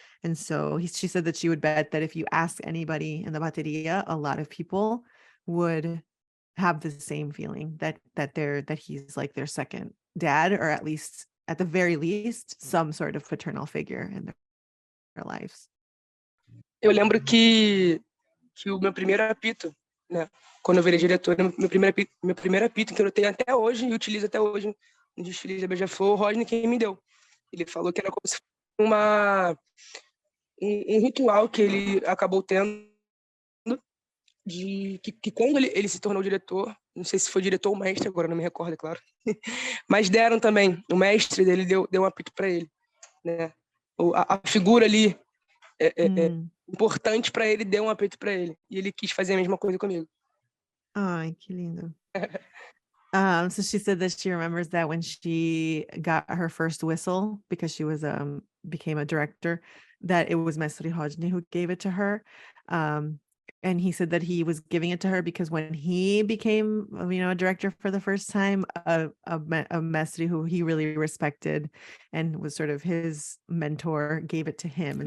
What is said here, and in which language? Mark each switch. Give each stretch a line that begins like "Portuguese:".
English: And so she said that she would bet that if you ask anybody in the bateria, a lot of people would have the same feeling, that he's like their second dad, or at the very least some sort of paternal figure in their lives.
Portuguese: Eu lembro que o meu primeiro apito, né, quando eu virei diretora, meu primeiro apito que eu tenho até hoje e utilizo até hoje no desfile da Beija-Flor, o Rodney quem me deu. Ele falou que era como se fosse um ritual que ele acabou tendo, de que quando ele se tornou diretor, não sei se foi diretor ou mestre, agora não me recordo, é claro, mas deram também, o mestre dele deu um apito para ele, né? A figura ali importante para ele deu um apito para ele, e ele quis fazer a mesma coisa comigo. Ai, que lindo.
English: So she said that she remembers that when she got her first whistle, because she was became a director, that it was Mestre Hodney who gave it to her. And he said that he was giving it to her because when he became, a director for the first time, a mestre who he really respected and was sort of his mentor gave it to him.